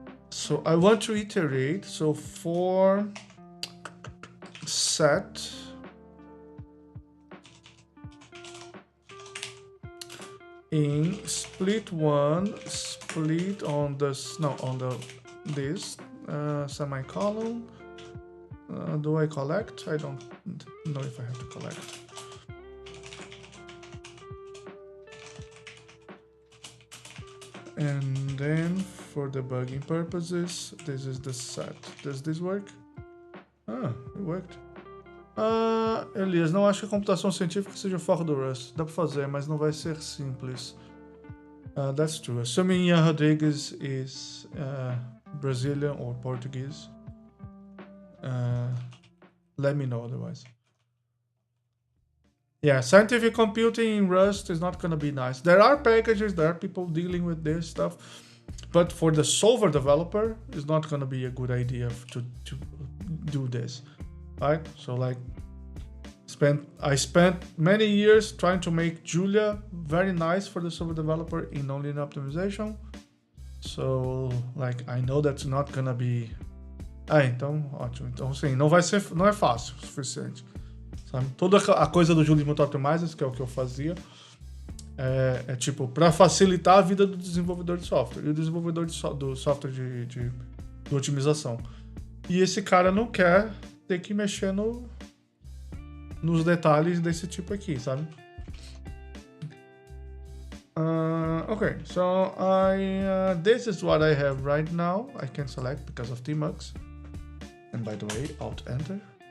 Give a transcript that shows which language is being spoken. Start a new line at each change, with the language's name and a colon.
English: So I want to iterate. So for set in split one, split on this, no, on the this semicolon. Do I collect? I don't know if I have to collect. And then for debugging purposes, this is the set. Does this work? Ah, it worked.
Portuguese: Elias, não acho que a computação científica seja o foco do Rust. Dá pra fazer, mas não vai ser simples.
English: That's true. Assuming Ian Rodriguez is Brazilian or Portuguese. Let me know otherwise. Yeah, scientific computing in Rust is not gonna be nice. There are packages, there are people dealing with this stuff, but for the solver developer, it's not gonna be a good idea to do this, right? So like, I spent many years trying to make Julia very nice for the solver developer in nonlinear optimization. So like, I know that's not gonna be.
Portuguese: Então, ótimo. Então, sim, não é fácil o suficiente. Sabe? Toda a coisa do Julia Multi Optimizers, que é o que eu fazia, é tipo, para facilitar a vida do desenvolvedor de software e o desenvolvedor do software de otimização. E esse cara não quer ter que mexer nos detalhes desse tipo aqui, sabe?
English: Okay, so this is what I have right now. I can select because of Tmux. And by the way, Alt-Enter.